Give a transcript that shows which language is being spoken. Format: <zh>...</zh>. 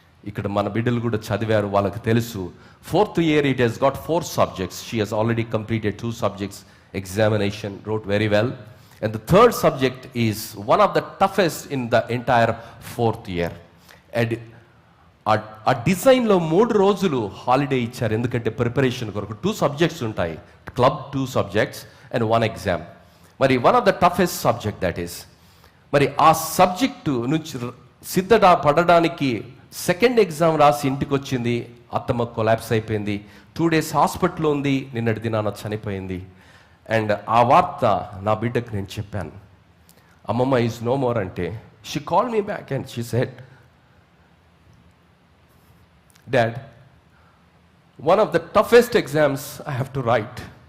<te>ఇక్కడ మన బిడ్డలు కూడా చదివారు, వాళ్ళకి తెలుసు.</te> <en>4th year it has got 4 subjects. She has already completed 2 subjects examination, wrote very well, and the 3rd subject is one of the toughest in the entire 4th year.</en> <te>And ఆ డిజైన్లో 3 రోజులు హాలిడే ఇచ్చారు, ఎందుకంటే preparation కొరకు. 2 subjects ఉంటాయి, club 2 subjects and 1 exam. మరి</te> <en>one of the toughest subject that is,</en> <te>మరి ఆ సబ్జెక్టు నుంచి పడడానికి 2nd ఎగ్జామ్ రాసి ఇంటికి వచ్చింది. అత్తమ్మ కొలాప్స్ అయిపోయింది, 2 days హాస్పిటల్లో ఉంది, నిన్నటి దినాన చనిపోయింది.</te> <en>and</en> <te>ఆ వార్త నా బిడ్డకు నేను చెప్పాను,</te> <en>అమ్మమ్మ is no more అంటే, she call me back and she said, dad, one of the toughest exams I have to write.</en>